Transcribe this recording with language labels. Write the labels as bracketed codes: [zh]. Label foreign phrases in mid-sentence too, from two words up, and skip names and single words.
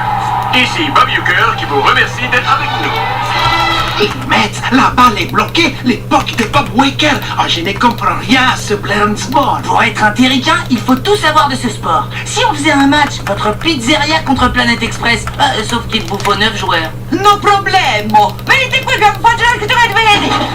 [fr] Ici Bob Uecker qui vous remercie d'être avec nous. Les Mets, la balle est bloquée, l'époque de Bob Uecker. Oh, je ne comprends rien à ce Blair's Ball. Pour être un terricain, il faut tout savoir de ce sport. Si on faisait un match, votre pizzeria contre Planet Express, sauf qu'il vous faut 9 joueurs. [es] No problemo. [it] Venite qui che faccio che tu vedi.